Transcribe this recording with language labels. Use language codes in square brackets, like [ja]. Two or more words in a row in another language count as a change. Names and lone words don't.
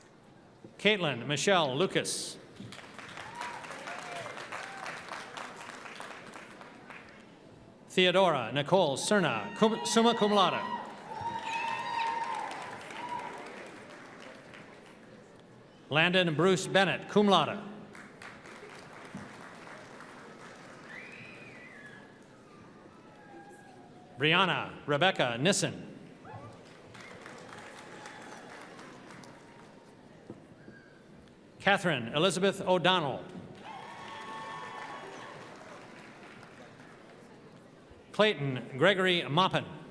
[en] Caitlin Michelle Lucas. Theodora Nicole Cerna, summa cum laude. Landon Bruce Bennett, cum laude. Brianna Rebecca Nissen. Catherine Elizabeth O'Donnell. Clayton Gregory Moppin.